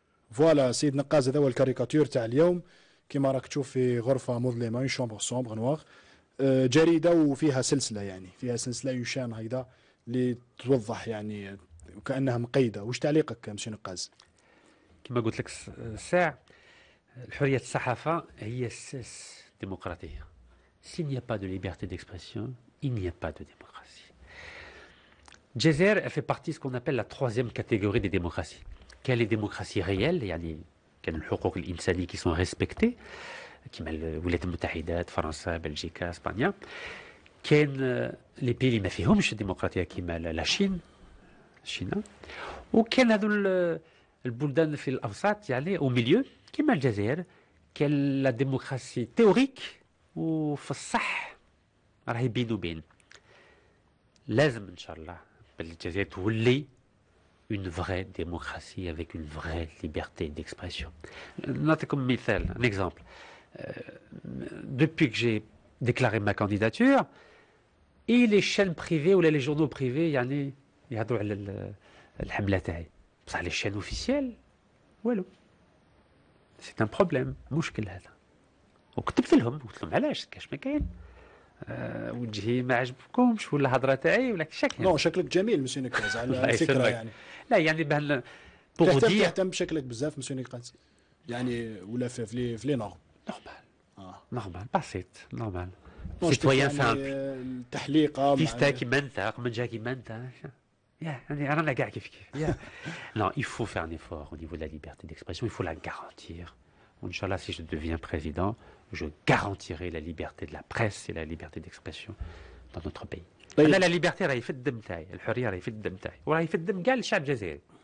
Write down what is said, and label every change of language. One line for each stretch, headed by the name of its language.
Arabic: فوالا سيد نقاز، هذا هو الكاريكاتير تاع اليوم. كما راك تشوف في غرفة مظلمة،
French: اون شومبر سومبر نواغ،
Arabic: جريدة وفيها سلسلة، يعني فيها سلسلة يوشان هيدا اللي توضح يعني وكأنها مقيدة. وش تعليقك مسيو نقاز؟ كما قلت لك الساعة، الحرية الصحافة هي أساس الديمقراطية.
French: S'il n'y a pas de liberté d'expression, il n'y a pas de démocratie. Jazair, elle fait partie de ce qu'on appelle la 3e catégorie des démocraties. Quelles les démocraties réelles,
Arabic: يعني كان الحقوق الإنسانية
French: qui sont respectées,
Arabic: كما الولايات المتحدة، فرنسا، بلجيكا، اسبانيا. كان لي بي اللي ما فيهمش الديمقراطية كما لا شين، وكان هذو البلدان في الأوسط يعني
French: au milieu
Arabic: كما الجزائر، كان
French: لا ديمقراطية تيوريك
Arabic: وفي الصح راهي بين وبين. لازم إن شاء الله بالجزائر تولي
French: une vraie démocratie avec une vraie liberté d'expression.
Arabic: نعطيكم مثال,
French: un exemple. Depuis que j'ai déclaré ma candidature, et les chaînes privées ou les journaux privés
Arabic: يعني يهضروا على الحملة تاعي.
French: بصح les chaînes officielles والو. C'est un problème,
Arabic: مشكل هذا. وكتبت لهم علاش كاش ما كاين. وجهي ما عجبكمش ولا هضره تاعي ولا شكل. نو شكلك جميل مسيو نكاز على الفكره يعني. لا يعني بهال تهتم بشكلك بزاف مسيو نكاز يعني ولا
French: في لي نورم.
Arabic: نورمال بسيط نورمال.
French: سيتويان سامبل.
Arabic: التحليقه فيستا كيما انت منجا كيما انت. يعني رانا كاع كيف
French: Non, il faut faire un effort au niveau de la liberté d'expression, il faut la garantir. Inch'Allah, si je deviens président, je garantirai la liberté de la presse et la liberté d'expression dans notre pays.
Arabic: أنا
French: la liberté
Arabic: راهي في الدم تاعي، الحرية راهي في الدم تاعي، وراهي في الدم كاع الشعب الجزائري.